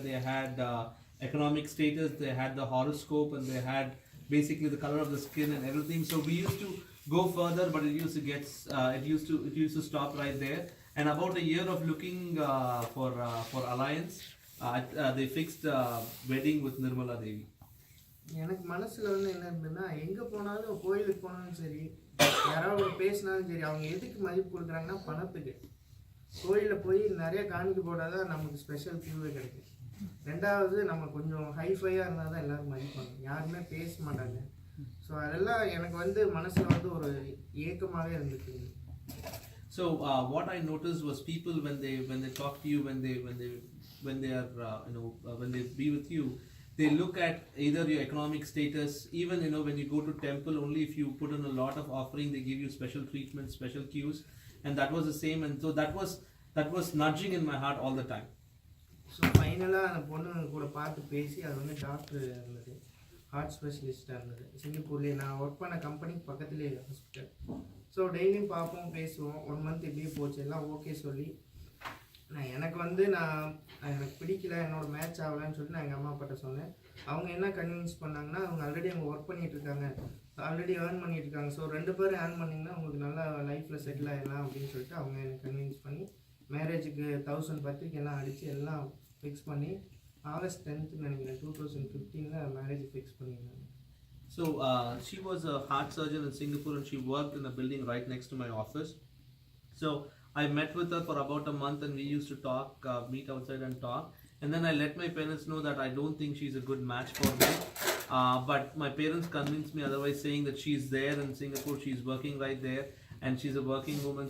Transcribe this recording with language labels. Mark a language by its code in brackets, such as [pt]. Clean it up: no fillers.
[en] They had economic status, they had the horoscope, and they had basically the color of the skin and everything. So we used to go further, but it used to stop right there. And about a year of looking for alliance, they fixed wedding with Nirmala Devi. [ta] எனக்கு மனசில் வந்து என்ன இருந்ததுன்னா, எங்கே போனாலும் கோயிலுக்கு போனாலும் சரி, யாராவது பேசினாலும் சரி, அவங்க எதுக்கு மதிப்பு கொடுக்குறாங்கன்னா பணத்துக்கு. கோயிலில் போய் நிறைய காணிக்க போட்டால் தான் நமக்கு ஸ்பெஷல் கியூவே கிடைக்கும். 2வது நம்ம கொஞ்சம் ஹைஃபையாக இருந்தால் தான் எல்லோரும் மதிப்பாங்க, யாருமே பேச மாட்டாங்க. ஸோ அதெல்லாம் எனக்கு வந்து மனசில் வந்து ஒரு ஏக்கமாகவே இருந்துச்சு. [en] So what I noticed was people when they talk to you, when they are when they be with you, they look at either your economic status. Even when you go to temple, only if you put in a lot of offering, they give you special treatment, special cues, and that was the same. And so that was nudging in my heart all the time. [ta] So ஃபைனலாக அந்த பொண்ணு கூட பார்த்து பேசி, அது வந்து doctor இருந்தது, heart ஸ்பெஷலிஸ்டாக இருந்தது சிங்கப்பூர்லேயே. நான் ஒர்க் பண்ண கம்பெனிக்கு பக்கத்துலேயே ஹாஸ்பிட்டல். ஸோ டெய்லியும் பார்ப்போம், பேசுவோம். 1 மந்த் இப்படியே போச்சு, எல்லாம் ஓகே சொல்லி எனக்கு எனக்கு பிடிக்கல, என்னோட மேட்ச் ஆகலைன்னு சொல்லிட்டு நான் எங்கள் அம்மா அப்பாட்ட சொன்னேன். அவங்க என்ன கன்வின்ஸ் பண்ணாங்கன்னா, அவங்க ஆல்ரெடி அவங்க ஒர்க் பண்ணிகிட்டு இருக்காங்க, ஆல்ரெடி ஏர்ன் பண்ணிட்டு இருக்காங்க. ஸோ 2 பேரும் ஏர்ன் பண்ணிங்கன்னா உங்களுக்கு நல்லா லைஃப்பில் செட்டில் ஆகிடலாம் அப்படின்னு சொல்லிட்டு அவங்க எனக்கு கன்வின்ஸ் பண்ணி மேரேஜுக்கு 1000 பத்திரிக்கை எல்லாம் அடித்து எல்லாம் ஃபிக்ஸ் பண்ணி August 10th நினைக்கிறேன் 2015 மேரேஜ் ஃபிக்ஸ் பண்ணியிருந்தாங்க. [en] So she was a heart surgeon in Singapore and she worked in a building right next to my office. So I met with her for about a month and we used to talk, meet outside and talk. And then I let my parents know that I don't think she's a good match for me. But my parents convinced me otherwise, saying that she's there in Singapore, she's working right there and she's a working woman.